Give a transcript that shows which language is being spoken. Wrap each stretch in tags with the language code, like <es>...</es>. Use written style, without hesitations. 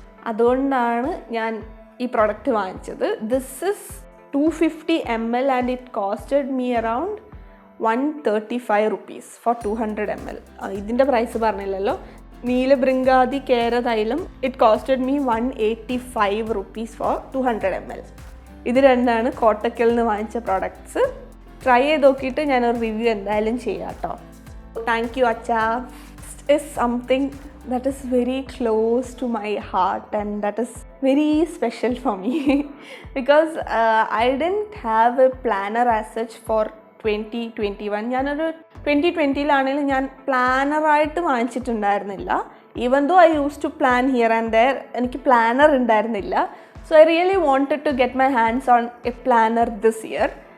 <ml>അതുകൊണ്ടാണ് ഞാൻ ഈ പ്രോഡക്റ്റ് വാങ്ങിച്ചത്.</ml> <en>This is 250 ml and it costed me around 135 rupees for 200 ml.</en> <ml>ഇതിൻ്റെ പ്രൈസ് പറഞ്ഞില്ലല്ലോ.</ml> <en>നീലബൃങ്കാതി കേരതൈലം it costed me 185 rupees for 200 ml.</en> <ml>ഇത് 2 കോട്ടക്കൽ നിന്ന് വാങ്ങിച്ച പ്രോഡക്ട്സ്. ട്രൈ ചെയ്ത് നോക്കിയിട്ട് ഞാനൊരു റിവ്യൂ എന്തായാലും ചെയ്യാം കേട്ടോ.</ml> <en>Thank you അച്ഛാ. Is something that is very close to my heart and that is very special for me because I didn't have a planner as such for 2021.</en> <ml>ഞാനൊരു 2020-ലാണെങ്കിലും ഞാൻ പ്ലാനറായിട്ട് വാങ്ങിച്ചിട്ടുണ്ടായിരുന്നില്ല.</ml> <en>even though I use to plan here and there,</en> <ml>എനിക്ക് planar ഉണ്ടായിരുന്നില്ല.</ml> <en>So I really wanted to get my hands on a planner this year.</en>